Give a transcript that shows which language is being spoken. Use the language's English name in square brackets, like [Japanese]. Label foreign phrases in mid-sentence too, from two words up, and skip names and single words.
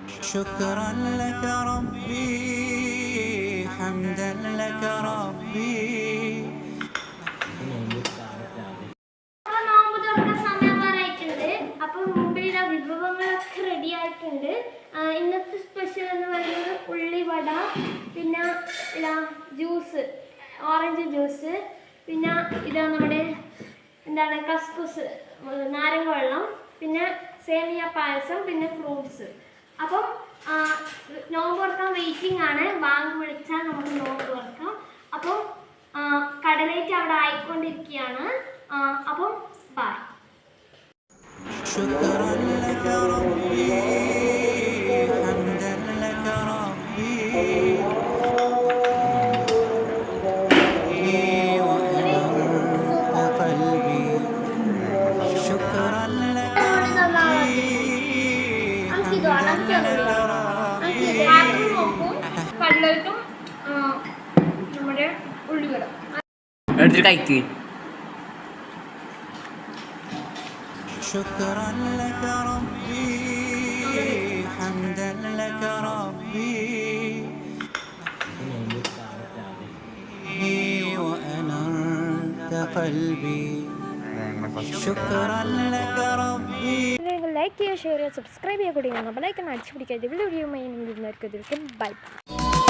[Arabic] شكرا لك ربي حمدا لك ربي [Malayalam] നോമ്പ് തുറക്കുന്ന സമയം പറയായിട്ടുണ്ട്. അപ്പം മുമ്പിൽ വിഭവങ്ങളൊക്കെ റെഡി ആയിട്ടുണ്ട്. ഇന്നത്തെ സ്പെഷ്യൽ എന്ന് പറയുന്നത് ഉള്ളിവട, പിന്നെ ജ്യൂസ്, [English] orange juice, [Malayalam] പിന്നെ ഇതാ നമ്മുടെ എന്താണ് കസ്കുസ്, നാരങ്ങ വെള്ളം, പിന്നെ സേമിയ പായസം, പിന്നെ ഫ്രൂട്ട്സ്. അപ്പം നോമ്പ് തുറക്കാൻ വെയിറ്റിംഗ് ആണ്. ബാങ്ക് വിളിച്ചാൽ നമുക്ക് നോമ്പ് തുറക്കാം. അപ്പം കടലേറ്റ് അവിടെ ആയിക്കൊണ്ടിരിക്കുകയാണ്. അപ്പം ബൈ. [Arabic] شكرا لك ربي حمدا لك ربي وأنرت قلبي شكرا لك [Malayalam] കടലേറ്റും നമ്മുടെ ഉള്ളിവട എടുത്തിട്ട് കഴിക്ക്. [Arabic] شكرا لك ربي حمدا لك ربي وأنرت قلبي شكرا لك ربي. [Malayalam] ലൈക്ക് ചെയ്യുക, ഷെയർ ചെയ്യുക, സബ്സ്ക്രൈബ് ചെയ്യുക കൂടി. [English] bell icon [Malayalam] അടിച്ചു പിടിക്കുക. [English] video bye.